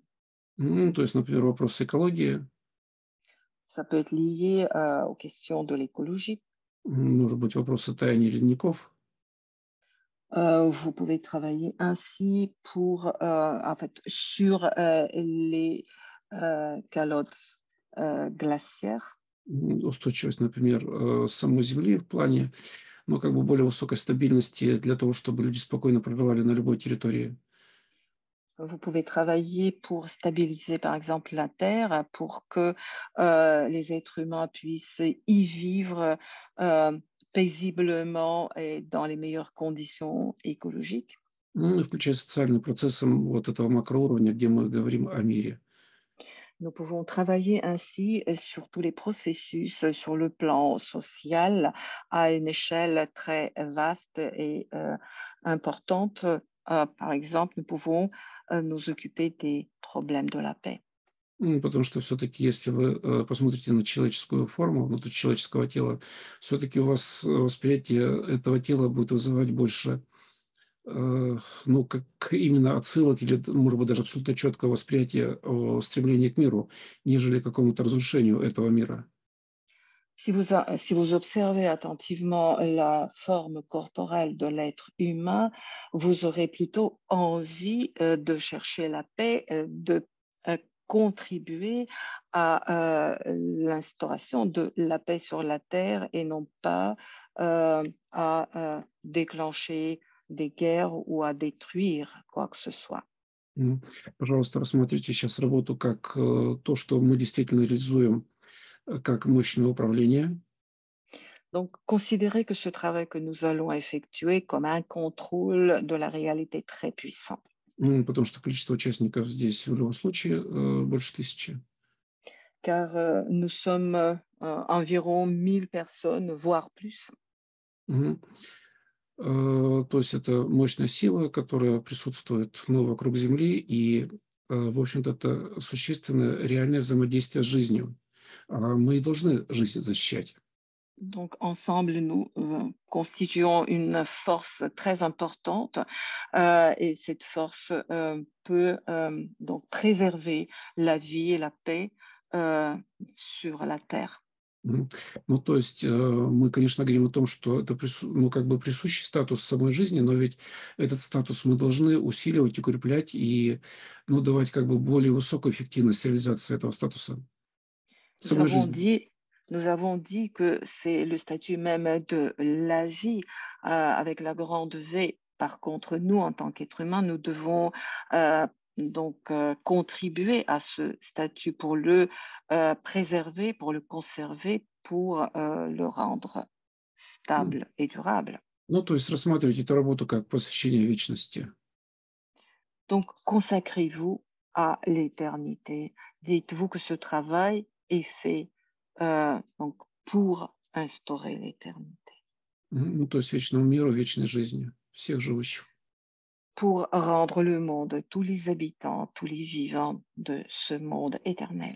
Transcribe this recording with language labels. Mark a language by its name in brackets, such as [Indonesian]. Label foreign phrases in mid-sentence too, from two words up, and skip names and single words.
[Russian] То есть, например, вопросы экологии, [French] Ça peut être lié aux questions de l'écologie. [Russian] может быть, вопросы таяния ледников. [French] Vous pouvez travailler ainsi pour, en fait, sur les calottes glaciaires. [Russian] Устойчивость, например, самой Земли в плане, ну, как бы более высокой стабильности для того, чтобы люди спокойно проживали на любой территории. [French] Vous pouvez travailler pour stabiliser, par exemple, la Terre, pour que les êtres humains puissent y vivre paisiblement et dans les meilleures conditions écologiques. [Russian] Ну, и включая социальные процессы вот этого макроуровня, где мы говорим о мире. [French] Nous pouvons travailler ainsi sur tous les processus sur le plan social à une échelle très vaste et importante. Par exemple, nous pouvons nous occuper des problèmes de la paix. [Russian] Потому что все-таки, если вы посмотрите на человеческую форму, внутри человеческого тела, все-таки у вас восприятие этого тела будет вызывать больше, ну, как именно отсылок или, может быть, даже абсолютно четкое восприятие стремления к миру, нежели к какому-то разрушению этого мира. [French] Si vous observez attentivement la forme corporelle de l'être humain, vous aurez plutôt envie de chercher la paix, de euh, contribuer à l'instauration de la paix sur la Terre et non pas déclencher des guerres ou à détruire quoi que ce soit. М. [Russian] Пожалуйста, рассмотрите сейчас работу как то, что мы действительно реализуем как мощное управление. [French] Donc, considérez que ce travail que nous allons effectuer comme un contrôle de la réalité très puissant. [Russian] Потому что количество участников здесь в любом случае больше 1000. [French] Car nous sommes environ 1000 personnes, voire plus. Мгм. [Russian] То есть это мощная сила, которая присутствует, ну, вокруг Земли, и, в общем-то, это существенное реальное взаимодействие с жизнью. А мы и должны жизнь защищать. [French] Donc, ensemble, nous constituons une force très importante et cette force peut donc préserver la vie et la paix euh, sur la Terre. Мгм. [Russian] Ну, то есть мы, конечно, говорим о том, что это ну, как бы присущий статус самой жизни, но ведь этот статус мы должны усиливать, укреплять и, ну, давать как бы более высокую эффективность реализации этого статуса [French] Nous [Russian] самой [French] avons [Russian] жизни. [French] dit, nous avons dit que c'est le statut même de la vie avec la grande V. Par contre, nous, en tant qu'êtres humains, nous devons contribuer à ce statut pour le préserver, pour le conserver, pour le rendre М. stable et durable. [Russian] Ну, то есть рассматривать эту работу как посвящение вечности. [French] Donc, consacrez-vous à l'éternité. Dites-vous que ce travail est fait donc, pour instaurer l'éternité, [Russian] Ну, то есть вечному миру, вечной жизни всех живущих. [French] pour rendre le monde, tous les habitants, tous les vivants de ce monde éternel.